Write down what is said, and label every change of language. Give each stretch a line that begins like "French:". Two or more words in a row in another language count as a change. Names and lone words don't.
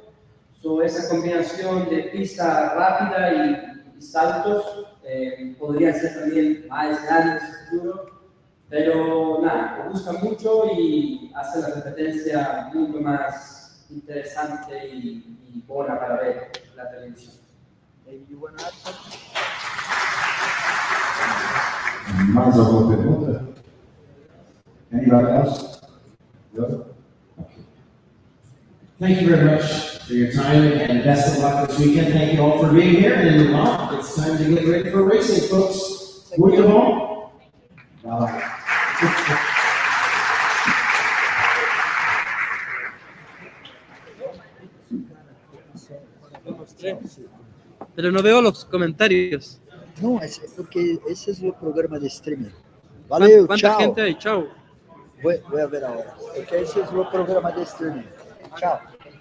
Spanish: So, esa combinación de pista rápida y saltos podrían ser también más grandes en el futuro. Pero nada, me gusta mucho y hace la competencia mucho más interesante y buena para ver la televisión.
Portuguese: Mais alguma pergunta?
English: Anybody else? No? Okay. Thank you very much for your time and best of luck this weekend. Thank you all for being here. And now it's time to get ready for racing, folks.
Portuguese: Muito bom.
Spanish: sé. Pero no veo los comentarios. No, es porque ese es el programa de streaming. Valeu, ¿Cuánta chao. gente hay? Chao. Voy a ver ahora. Porque ese es el programa de streaming. Chao.